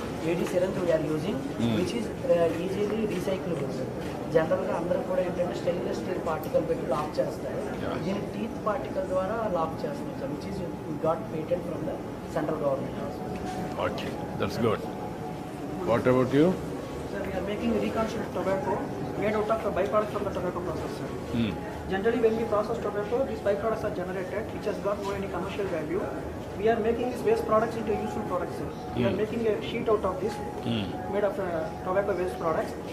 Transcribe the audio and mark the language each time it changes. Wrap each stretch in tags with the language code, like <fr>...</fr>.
<en>AD cylinder we are using, which is easily recyclable.</en> <te>జనరల్గా అందరూ కూడా ఏంటంటే స్టెయిన్లెస్ స్టీల్ పార్టికల్ పెట్టి లాక్ చేస్తారు. దీన్ని టీత్ పార్టికల్ ద్వారా లాక్ చేస్తున్నాం sir,</te> <en>Which is got patent from the central government. Okay, that's good. What about you? Sir, we are making reconstructed tobacco made out of the byproducts from the tobacco process, sir. Generally, when we process tobacco, these byproducts are generated, which has got no any commercial value. We are making these waste products into useful products, sir. We are making a sheet out of this, made of tobacco waste products.</en>